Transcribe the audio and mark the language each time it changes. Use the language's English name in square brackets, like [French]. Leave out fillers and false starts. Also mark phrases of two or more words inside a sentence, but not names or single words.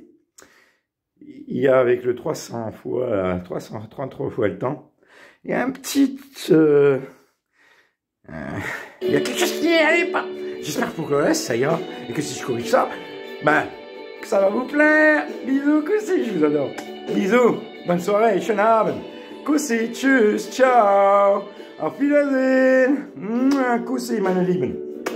[French] Il y a avec le 333 fois le temps, il y a un petit il y a quelque chose qui n'y allait pas. J'espère pour que le reste ça ira et que si je corrige ça, ben ça va vous plaire. Bisous Koussi, je vous adore. Bisous, bonne soirée, [German] schönen Abend. Kussi, tschüss, ciao. Auf Wiedersehen. Kussi, meine Lieben.